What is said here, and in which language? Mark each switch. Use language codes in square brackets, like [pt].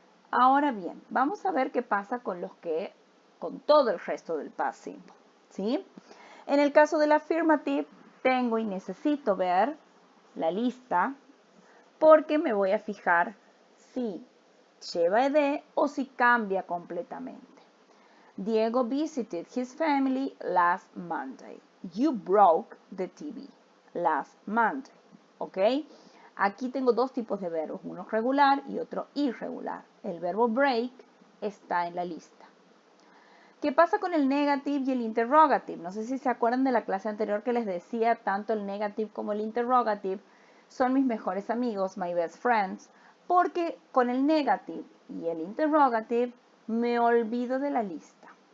[es] Ahora bien, vamos a ver qué pasa con todo el resto del past simple. ¿Sí? En el caso del affirmative, tengo y necesito ver la lista porque me voy a fijar si lleva ed o si cambia completamente. [en] Diego visited his family last Monday. You broke the TV last Monday. ¿Ok? [es] Aquí tengo dos tipos de verbos, uno regular y otro irregular. El verbo break está en la lista. ¿Qué pasa con el negative y el interrogative? No sé si se acuerdan de la clase anterior que les decía, tanto el negative como el interrogative son mis mejores amigos, [en] my best friends, [es] porque con el negative y el interrogative me olvido de la lista.